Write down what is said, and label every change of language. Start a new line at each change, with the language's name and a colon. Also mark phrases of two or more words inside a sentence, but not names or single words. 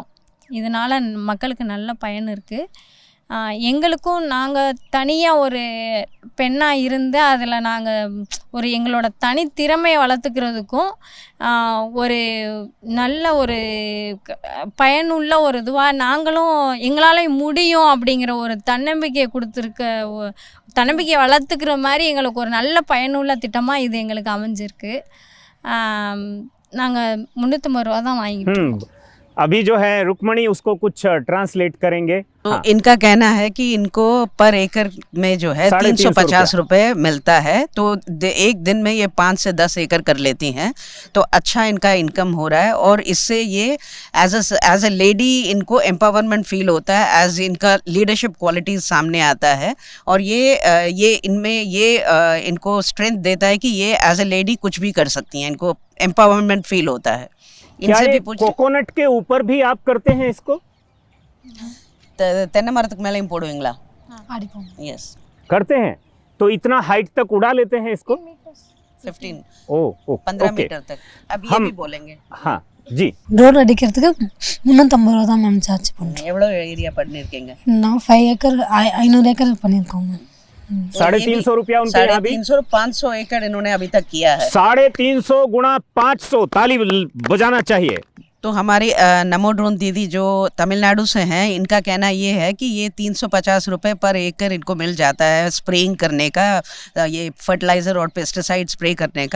Tamil: இதனால் மக்களுக்கு நல்ல பயன் இருக்குது. எங்களுக்கும் நாங்கள் தனியாக ஒரு பெண்ணாக இருந்து அதில் நாங்கள் ஒரு எங்களோட தனித்திறமையை வளர்த்துக்கிறதுக்கும் ஒரு நல்ல ஒரு பயனுள்ள ஒரு இதுவாக நாங்களும் எங்களால் முடியும் அப்படிங்கிற ஒரு தன்னம்பிக்கையை தன்னம்பிக்கையை வளர்த்துக்கிற மாதிரி எங்களுக்கு ஒரு நல்ல பயனுள்ள திட்டமாக இது எங்களுக்கு அமைஞ்சிருக்கு. நாங்கள் 350 ரூபா தான் வாங்கிட்டு இருக்கோம்.
Hindi: अभी जो है रुक्मणी उसको कुछ ट्रांसलेट करेंगे। तो इनका कहना है कि इनको पर एकड़ में जो है 350 रुपये मिलता है, तो एक दिन में ये 5 से 10 एकड़ कर लेती हैं, तो अच्छा इनका इनकम हो रहा है। और इससे ये
English: as a lady
Hindi: इनको एम्पावरमेंट फील होता है, एज इनका
English: leadership qualities
Hindi: सामने आता है। और ये इनमें ये इनको स्ट्रेंथ देता है कि ये
English: as a lady
Hindi: कुछ भी कर सकती हैं, इनको एम्पावरमेंट फील होता है। क्या ये कोकोनट के ऊपर भी आप करते हैं इसको?
Tamil: தென்னை மரத்துக்கு மேலேயும் போடுவீங்களா?
Hindi: यस, करते हैं। तो इतना हाइट तक उड़ा लेते हैं इसको? 15 मीटर तक। अब ये भी बोलेंगे। हाँ जी।
Tamil: ட்ரோன் அடிக்கிறதுக்கு 350 ரூபா தான்
English: ma'am charge
Tamil: பண்ணுறோம். எவ்வளோ ஏரியா பண்ணியிருக்கீங்க? நான் 5 ஏக்கர் 500 ஏக்கர் பண்ணியிருக்கோங்க.
Hindi: ₹350 उनके यहाँ भी 350 500 एकड़ इन्होंने अभी तक किया है। 350 गुणा 500, ताली बजाना चाहिए। तो हमारी नमो ड्रोन दीदी जो तमिलनाडु से हैं, इनका कहना ये है कि ये 350 रुपये पर एकड़ इनको मिल जाता है स्प्रेइंग करने का, ये फर्टिलाइज़र और
English: pesticide spray
Hindi: करने का।